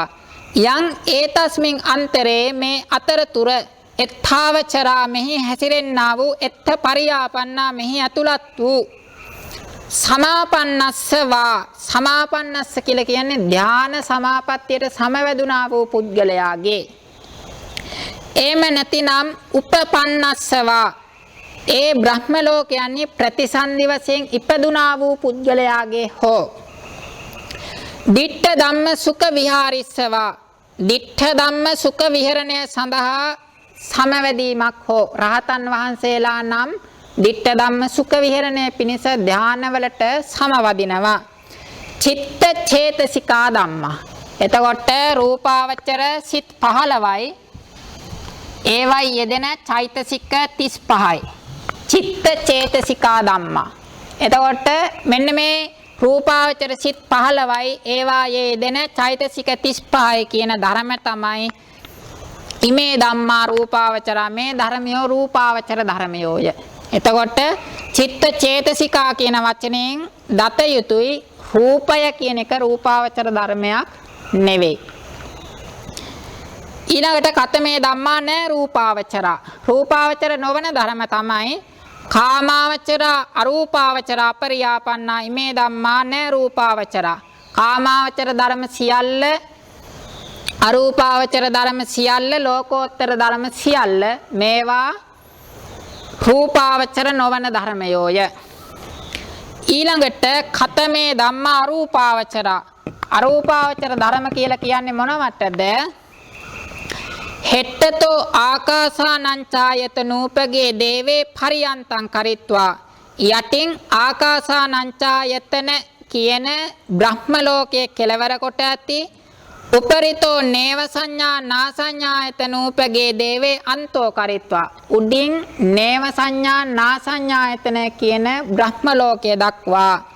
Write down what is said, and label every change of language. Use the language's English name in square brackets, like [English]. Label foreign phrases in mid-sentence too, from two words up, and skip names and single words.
[Pali] යං ඒතස්මින් අන්තරේ [Sinhala] මේ අතරතුර එත්තාවචරා මෙහි හැසිරෙන්නා වූ [Pali] එත්ත පරියාපන්නා [Sinhala] මෙහි ඇතුළත් වූ සමාපන්නස්සවා සමාපන්නස්ස කියලා කියන්නේ ධාන සමාපත්තියට සමවැදුනා වූ පුද්ගලයාගේ. එහෙම නැතිනම් උපපන්නස්සවා ඒ බ්‍රහ්ම ලෝකයන්හි ප්‍රතිසන්දි වශයෙන් ඉපදුනා වූ පුද්ගලයාගේ හෝ [Pali] ditta dhamma sukha viharissava ditta dhamma sukha [Sinhala] විහරණය සඳහා සමවැදීමක් හෝ රහතන් වහන්සේලා නම් [Pali] ditta dhamma sukha [Sinhala] විහරණය පිණිස ධානවලට සමවදිනවා. [Pali] චිත්ත චේතසිකා ධම්මා. [Sinhala] එතකොට රූපාවචර සිත් 15යි ඒවයි යෙදෙන චෛතසික 35යි. [Pali] චිත්ත චේතසිකා ධම්මා. [Sinhala] එතකොට මෙන්න මේ රූපාවචර සිත් 15යි ඒවායේ යෙදෙන චෛතසික 35යි කියන ධර්ම තමයි [Pali] ඉමේ ධම්මා රූපාවචරා [Sinhala] මේ ධර්මයෝ රූපාවචර ධර්මයෝය. එතකොට [Pali] චිත්ත චේතසිකා [Sinhala] කියන වචනයෙන් දත යුතුයි රූපය කියන එක රූපාවචර ධර්මයක් නෙවෙයි. ඊළඟට [Pali] කතමේ ධම්මා න රූපාවචරා [Sinhala] රූපාවචර නොවන ධර්ම තමයි කාමාවචර අරූපාවචර අපරියාපන්නා [Pali] ඉමේ ධම්මා න රූපාවචරා [Sinhala] කාමාවචර ධර්ම සියල්ල අරූපාවචර ධර්ම සියල්ල ලෝකෝත්තර ධර්ම සියල්ල මේවා රූපාවචර නොවන ධර්මයෝය. ඊළඟට [Pali] කතමේ ධම්මා අරූපාවචරා [Sinhala] අරූපාවචර ධර්ම කියලා කියන්නේ මොනවටද? [Pali] හෙට්ටතෝ ආකාසානංචායතනූපගේ දේවේ පරියන්තං කරිත්වා [Sinhala] යටින් ආකාසානංචායතන කියන බ්‍රහ්ම ලෝකයේ කෙලවර කොට ඇති [Pali] උපරිතෝ නේව සංඥා නාසඤ්ඤායතනූපගේ දේවේ අන්තෝ කරිත්වා [Sinhala] උඩින් නේව සංඥා නාසඤ්ඤායතන කියන බ්‍රහ්ම ලෝකයේ දක්වා